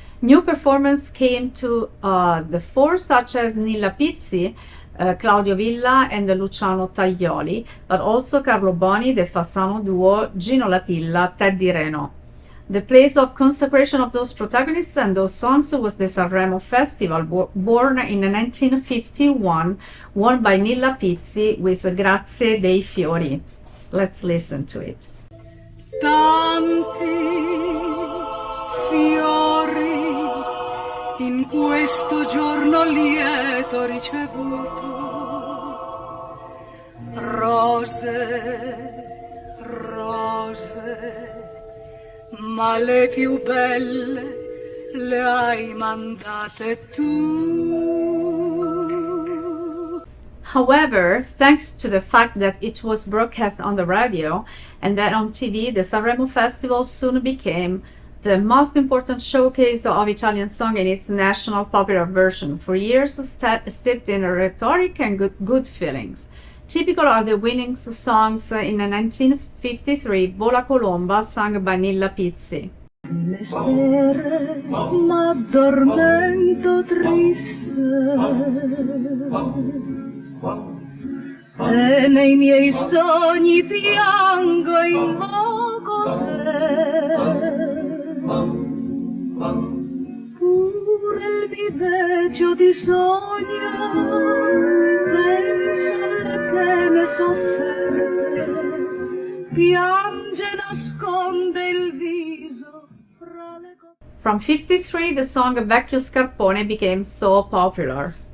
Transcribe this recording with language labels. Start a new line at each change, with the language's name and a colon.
English: New performers came to the fore, such as Nilla Pizzi, Claudio Villa, and Luciano Taglioli, but also Carlo Boni, the Fasano duo, Gino Latilla, Teddy Reno. The place of consecration of those protagonists and those songs was the Sanremo Festival, born in 1951, won by Nilla Pizzi with Grazie dei Fiori. Let's listen to it.
Italian: Tanti fiori in questo giorno lieto ricevuto, rose, rose, ma le più belle le hai mandate tu.
English: However, thanks to the fact that it was broadcast on the radio and then on TV, the Sanremo Festival soon became the most important showcase of Italian song in its national popular version, for years steeped in rhetoric and good feelings. Typical are the winning songs in 1953, Vola Colomba, sung by Nilla Pizzi.
Italian: Le sere m'addormento triste e nei miei sogni piango e invoco te. Pure il viveggio ti sogna, pensa che ne sofferte, piange, nasconde il viso fra le
English: From 53, the song Vecchio Scarpone became so popular.